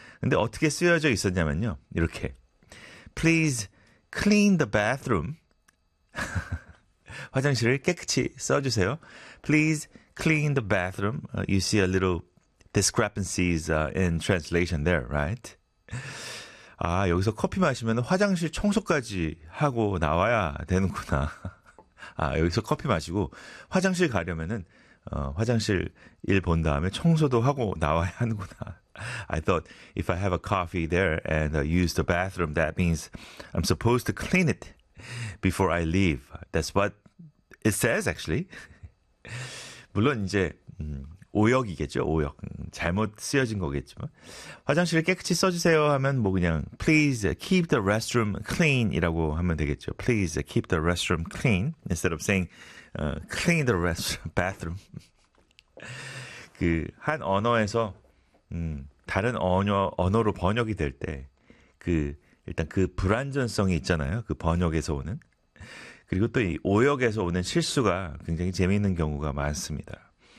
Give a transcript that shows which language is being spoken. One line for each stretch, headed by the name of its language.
Korean: 근데 어떻게 쓰여져 있었냐면요. 이렇게
English: Please clean the bathroom.
Korean: 화장실을 깨끗이 써주세요.
English: Please clean the bathroom. You see a little discrepancies in translation there, right?
Korean: 아, 여기서 커피 마시면 화장실 청소까지 하고 나와야 되는구나. 아, 여기서 커피 마시고 화장실 가려면은 화장실 일본 다음에 청소도 하고 나와야 하는구나.
English: I thought if I have a coffee there and use the bathroom, that means I'm supposed to clean it before I leave. That's what it says, actually.
Korean: 물론 이제 오역이겠죠, 오역. 잘못 쓰여진 거겠지만. 화장실을 깨끗이 써주세요 하면 뭐 그냥
English: Please keep the restroom clean
Korean: 이라고 하면 되겠죠.
English: Please keep the restroom clean instead of saying clean the restroom, bathroom.
Korean: 그한 언어에서 다른 언어로 번역이 될때그 일단 그 불완전성이 있잖아요. 그 번역에서 오는. 그리고 또이 오역에서 오는 실수가 굉장히 재미있는 경우가 많습니다.